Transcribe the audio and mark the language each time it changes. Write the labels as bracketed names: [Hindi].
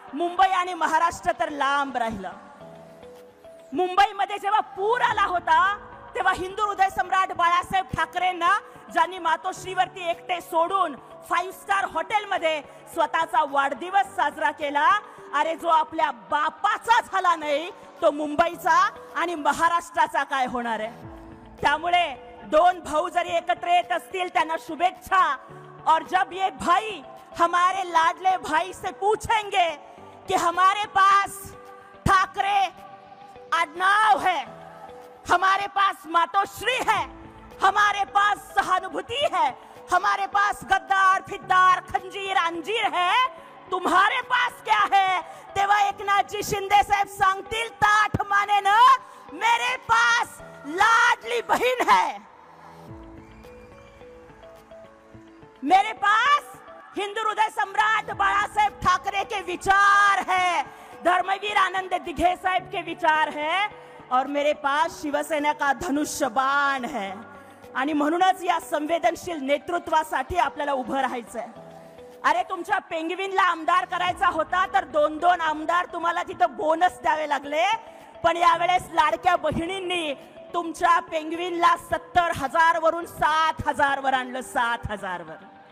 [Marathi] मुंबई आणि महाराष्ट्र तर लांब राहिलं. मुंबईमध्ये जेव्हा पूर आला होता तेव्हा हिंदू हृदय सम्राट बाळासाहेब ठाकरेंना ज्यांनी मातोश्रीवरती एकटे सोडून 5 स्टार हॉटेलमध्ये स्वतःचा वाढदिवस साजरा केला. अरे जो आपल्या बापाचा झाला नाही तो मुंबईचा आणि महाराष्ट्राचा काय होणार आहे? त्यामुळे दोन भाऊ जरी एकत्र येत असतील त्यांना शुभेच्छा. [Hindi] और जब ये भाई हमारे लाडले भाई से पूछेंगे कि हमारे पास ठाकरे आडनाव है, हमारे पास मातोश्री है, हमारे पास सहानुभूति है, हमारे पास गद्दार फिद्दार खंजीर अंजीर है, तुम्हारे पास क्या है? [Marathi] तेव्हा एकनाथजी शिंदे साहेब सांगतील ताठ मानेनं, [Hindi] मेरे पास लाडली बहीण है, मेरे पास हिंदू हृदय सम्राट बाळासाहेब ठाकरे के विचार है, धर्मवीर आनंद दिघे साहेब के विचार है, और मेरे पास शिवसेना का धनुष्य बाण है. [Marathi] आणि म्हणूनच या संवेदनशील नेतृत्वासाठी आपल्याला उभं राहायचंय. अरे तुमच्या पेंगविनला आमदार करायचा होता तर 2-2 आमदार तुम्हाला तिथं बोनस द्यावे लागले, पण यावेळेस लाडक्या बहिणींनी तुमच्या पेंगविनला 70,000 वरून 7,000 वर आणलं, 7,000 वर.